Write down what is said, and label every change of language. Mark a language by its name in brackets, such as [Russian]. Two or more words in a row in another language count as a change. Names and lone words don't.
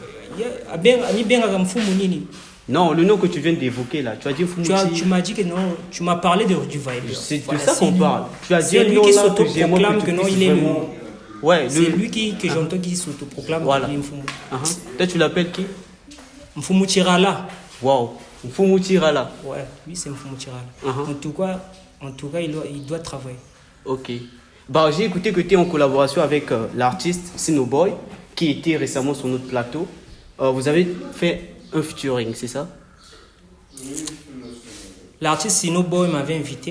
[French] Non, le nom que tu viens d'évoquer là, tu as dit Fumuti. Tu m'as dit que non, tu m'as parlé de Rudy Viber. C'est de Voilà, ça qu'on parle. Tu as dit c'est un lui nom qui là que j'aimerais s'autoproclame que que tu non, puisses il est le. vraiment... Ouais, C'est lui que j'entends qui s'autoproclame Voilà. qu'il est Mfumu. Toi, tu l'appelles qui? Mfumu Tirala. Wow. Fumuti Rala. Ouais, lui c'est Mfumu Tirala. Uh-huh. En tout cas, il doit travailler. Ok. Bah, j'ai écouté que tu es en collaboration avec l'artiste Sinoboy, qui était récemment sur notre plateau. Vous avez fait un featuring, c'est ça? L'artiste Sinoboy m'avait invité.